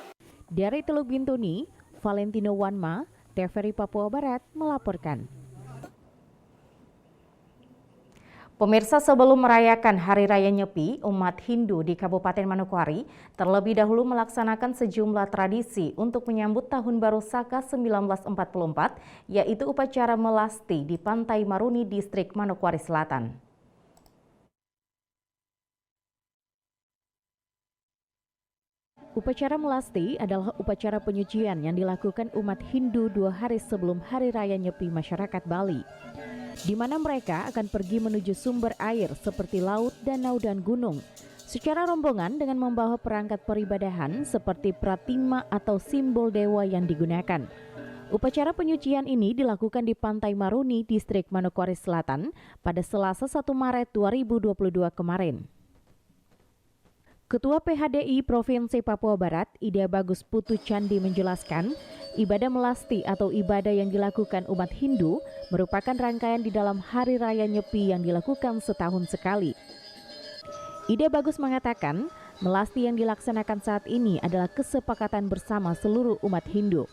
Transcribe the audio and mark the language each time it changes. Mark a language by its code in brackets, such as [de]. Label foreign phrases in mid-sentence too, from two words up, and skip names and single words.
[id] Dari Teluk Bintuni, Valentino Wanma, TVRI Papua Barat melaporkan. Pemirsa, sebelum merayakan Hari Raya Nyepi, umat Hindu di Kabupaten Manokwari terlebih dahulu melaksanakan sejumlah tradisi untuk menyambut Tahun Baru Saka 1944, yaitu upacara melasti di Pantai Maruni, Distrik Manokwari Selatan. Upacara melasti adalah upacara penyucian yang dilakukan umat Hindu 2 hari sebelum Hari Raya Nyepi masyarakat Bali, di mana mereka akan pergi menuju sumber air seperti laut, danau, dan gunung secara rombongan dengan membawa perangkat peribadahan seperti pratima atau simbol dewa yang digunakan. Upacara penyucian ini dilakukan di Pantai Maruni, Distrik Manokwari Selatan pada Selasa 1 Maret 2022 kemarin. Ketua PHDI Provinsi Papua Barat, Ida Bagus Putu Candi menjelaskan, ibadah melasti atau ibadah yang dilakukan umat Hindu merupakan rangkaian di dalam Hari Raya Nyepi yang dilakukan setahun sekali. Ida Bagus mengatakan, melasti yang dilaksanakan saat ini adalah kesepakatan bersama seluruh umat Hindu.